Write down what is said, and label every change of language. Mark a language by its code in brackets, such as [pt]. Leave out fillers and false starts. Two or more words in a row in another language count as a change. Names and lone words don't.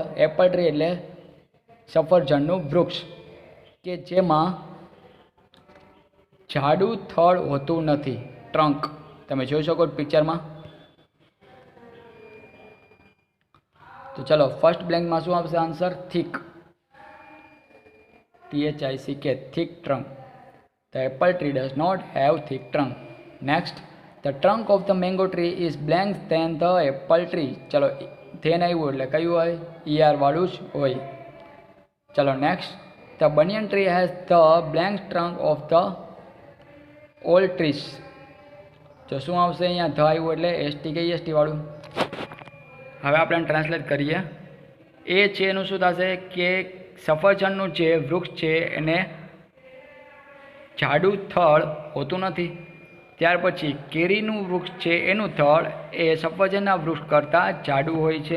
[gu] એપલ ટ્રી એટલે સફરજનનું વૃક્ષ કે જેમાં જાડું થડ હોતું નથી. ટ્રંક તમે જોઈ શકો પિક્ચરમાં. તો ચલો [en] first blank [gu] શું આવશે આન્સર? થીક, [en] THICK, thick trunk. The apple tree does not have thick trunk. Next, the trunk of the mango tree is blank than the apple tree. [gu] ચલો then આવ્યું એટલે કયું હોય? ER વાળું જ હોય. ચલો નેક્સ્ટ, [en] the banyan tree has the blank trunk of the all trees. [gu] તો શું આવશે અહીંયા? ધ આવ્યું એટલે ST કે EST વાળું. હવે આપણે ટ્રાન્સલેટ કરીએ. એ છે એનું શું થશે કે સફરજનનું જે વૃક્ષ છે એને જાડું થડ હોતું નથી. ત્યાર પછી કેરીનું વૃક્ષ છે એનું થડ એ સફરજનના વૃક્ષ કરતાં જાડું હોય છે.